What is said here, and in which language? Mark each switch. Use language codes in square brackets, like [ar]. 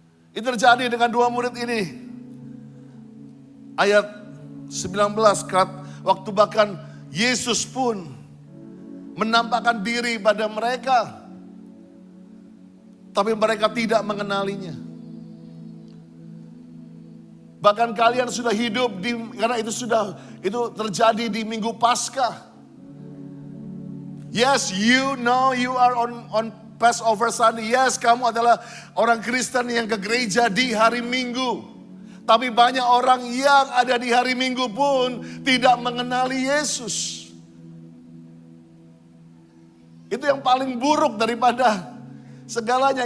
[id] Itu terjadi dengan dua murid ini. Ayat 19, waktu bahkan Yesus pun menampakkan diri pada mereka, tapi mereka tidak mengenalinya. Bahkan kalian sudah hidup karena itu terjadi di Minggu Paskah. [en] Yes, you know you are on Passover Sunday. [id] Yes, kamu adalah orang Kristen yang ke gereja di hari Minggu. Tapi banyak orang yang ada di hari Minggu pun tidak mengenali Yesus. Itu yang paling buruk daripada segalanya.